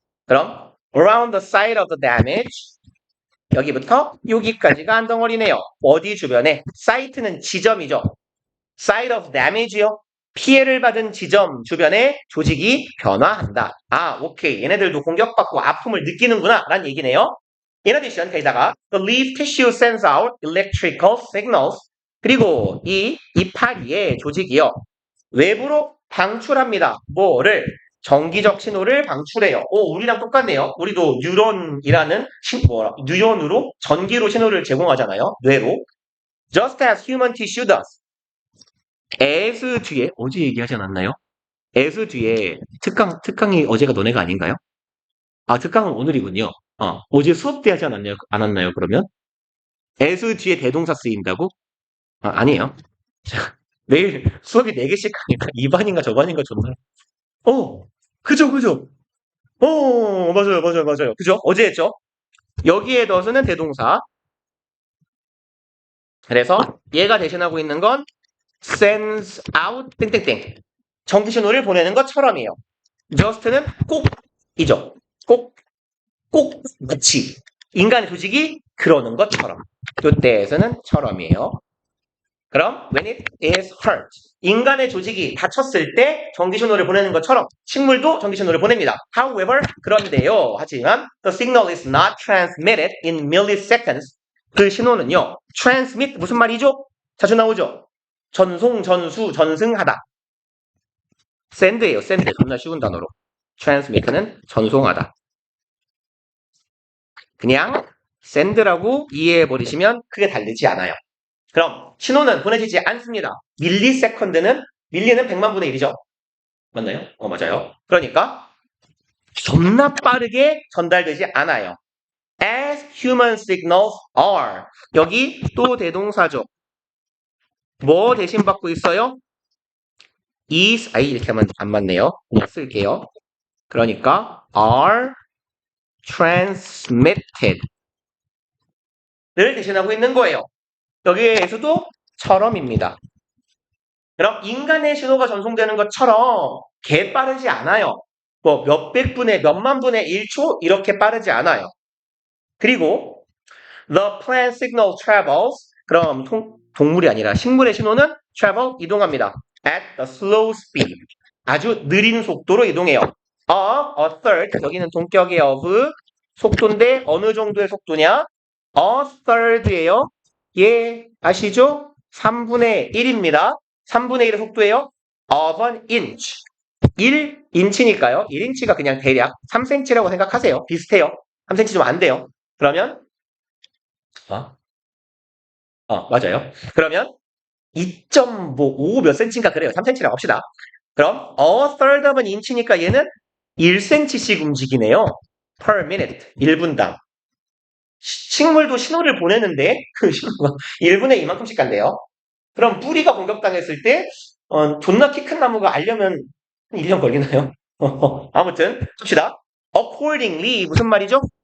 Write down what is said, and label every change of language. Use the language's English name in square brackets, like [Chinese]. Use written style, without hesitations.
[Korean] 그럼 [English] around the site of the damage [Korean] 여기부터 여기까지가 한 덩어리네요. 어디 주변에? 사이트는 지점이죠. [English] site of damage요. [Korean] 피해를 받은 지점 주변의 조직이 변화한다. 아, 오케이. 얘네들도 공격받고 아픔을 느끼는구나. 라는 얘기네요. [English] In addition, [Korean] 게다가 [English] the leaf tissue sends out electrical signals. [Korean] 그리고 이 이파리의 조직이요. 외부로 방출합니다. 뭐를? 전기적 신호를 방출해요. 오, 우리랑 똑같네요. 우리도 뉴런이라는 뉴런으로 전기로 신호를 제공하잖아요. 뇌로. [English] Just as human tissue does. [Korean] as 뒤에 어제 얘기하지 않았나요? as 뒤에 특강이 어제가 너네가 아닌가요? 아, 특강은 오늘이군요. 어제 수업 때 하지 않았나요, 그러면? as 뒤에 대동사 쓰인다고? 아니에요. 자, 내일 수업이 4개씩 하니까 이 반인가 저 반인가 존나. 그죠. 맞아요. 그죠? 어제 했죠? 여기에 더서는 대동사. 그래서 얘가 대신하고 있는 건 sends out 땡땡땡. 전기 신호를 보내는 것처럼이에요. just는 꼭이죠. 꼭 마치 인간의 조직이 그러는 것처럼. 이때에서는 처럼이에요. 그럼 [English] when it is hurt, [Korean] 인간의 조직이 다쳤을 때 전기신호를 보내는 것처럼 식물도 전기신호를 보냅니다. However, 그런데요. 하지만 [English] the signal is not transmitted in milliseconds. [Korean] 그 신호는요. transmit 무슨 말이죠? 자주 나오죠. 전송, 전수, 전승하다. send예요. send. 존나 쉬운 단어로. transmit는 전송하다. 그냥 send라고 이해해버리시면 크게 다르지 않아요. 그럼 신호는 보내지지 않습니다. 밀리세컨드는 밀리는 100만 분의 1이죠. 맞나요? 맞아요. 그러니까 존나 빠르게 전달되지 않아요. [English] As human signals are. [Korean] 여기 또 대동사죠. 뭐 대신 받고 있어요? is, 이렇게 하면 안 맞네요. 그냥 쓸게요. 그러니까 are transmitted 를 대신하고 있는 거예요. 여기에서도 처럼입니다. 그럼 인간의 신호가 전송되는 것처럼 개 빠르지 않아요. 뭐 몇백 분의 몇만 분의 1초 이렇게 빠르지 않아요. 그리고 [English] the plant signal travels. [Korean] 그럼 동물이 아니라 식물의 신호는 travel 이동합니다. [English] at the slow speed. [Korean] 아주 느린 속도로 이동해요. [English] a third. [Korean] 여기는 동격의 of 속도인데 어느 정도의 속도냐? a third예요. 예, 아시죠? 3분의 1입니다. 3분의 1의 속도예요. [English] of an inch. [Korean] 1인치니까요. 1인치가 그냥 대략 3cm라고 생각하세요. 비슷해요. 3cm 좀 안 돼요. 그러면 맞아요. 그러면 2.5 몇 cm인가 그래요. 3cm라고 합시다. 그럼 a third of an inch니까 얘는 1cm씩 움직이네요. [English] per minute. [Korean] 1분당. 식물도 신호를 보내는데 그 신호가 1분에 이만큼씩 간대요. 그럼 뿌리가 공격당했을 때 존나 키 큰 나무가 알려면 1년 걸리나요? 아무튼 봅시다. accordingly 무슨 말이죠?